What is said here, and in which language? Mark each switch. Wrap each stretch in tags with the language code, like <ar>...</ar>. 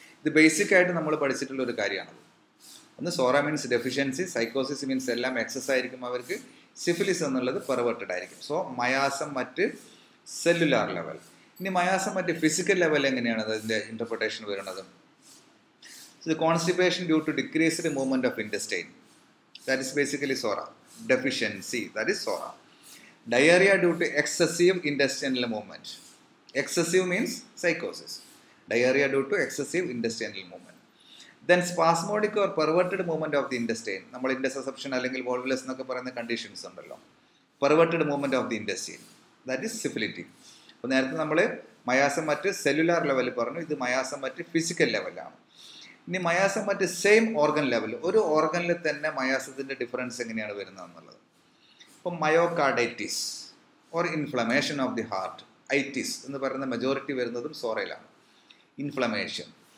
<ml>ഇത് ബേസിക് ആയിട്ട് നമ്മൾ പഠിച്ചിട്ടുള്ള ഒരു കാര്യമാണത്. ഒന്ന് സോറ മീൻസ് ഡെഫിഷ്യൻസി, സൈക്കോസിസ് മീൻസ് എല്ലാം എക്സസ് ആയിരിക്കും അവർക്ക്, സിഫിലിസ് എന്നുള്ളത് പെർവേർട്ടഡ് ആയിരിക്കും. So മയാസം at cellular level. ഇനി മയാസം അറ്റ് ഫിസിക്കൽ ലെവൽ എങ്ങനെയാണ് അതിൻ്റെ ഇൻ്റർപ്രിട്ടേഷൻ വരുന്നത്?</ml> <en>So the constipation due to decreased movement of intestine, that is basically SORA. Deficiency, that is SORA. Diarrhea due to excessive intestinal movement. Excessive means psychosis. Diarrhea due to excessive intestinal movement. Then spasmodic or perverted movement of the intestine.</en> <ml>നമ്മൾ intussusception അല്ലെങ്കിൽ volvulus എന്നൊക്കെ പറയുന്ന conditions ഉണ്ടല്ലോ.</ml> <en>Perverted movement of the intestine, that is syphilitic.</en> <ml>അപ്പോൾ നേരത്തെ നമ്മൾ മയാസം at cellular level പറഞ്ഞു, ഇത് മയാസം അറ്റ് ഫിസിക്കൽ ലെവലാണ്. ഇനി മയാസം മറ്റ് സെയിം ഓർഗൻ ലെവൽ, ഒരു ഓർഗനിൽ തന്നെ മയാസത്തിൻ്റെ ഡിഫറൻസ് എങ്ങനെയാണ് വരുന്നത് എന്നുള്ളത്. ഇപ്പം myocarditis or inflammation of the heart, ഐറ്റിസ് എന്ന് പറയുന്ന മെജോറിറ്റി വരുന്നതും സോറയിലാണ്, ഇൻഫ്ലമേഷൻ.</ml>